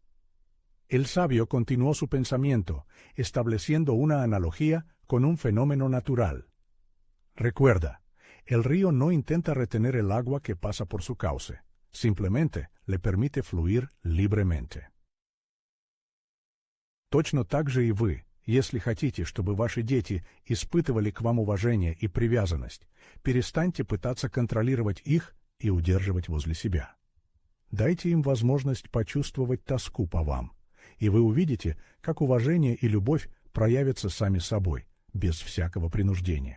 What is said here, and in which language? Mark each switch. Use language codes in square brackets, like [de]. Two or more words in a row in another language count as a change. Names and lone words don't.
[es] El sabio continuó su pensamiento, estableciendo una analogía con un fenómeno natural. Recuerda, el río no intenta retener el agua que pasa por su cauce. Simplemente le permite fluir libremente. [ru] Точно так же и вы, если хотите, чтобы ваши дети испытывали к вам уважение и привязанность, перестаньте пытаться контролировать их и удерживать возле себя. Дайте им возможность почувствовать тоску по вам, и вы увидите, как уважение и любовь проявятся сами собой, без всякого принуждения.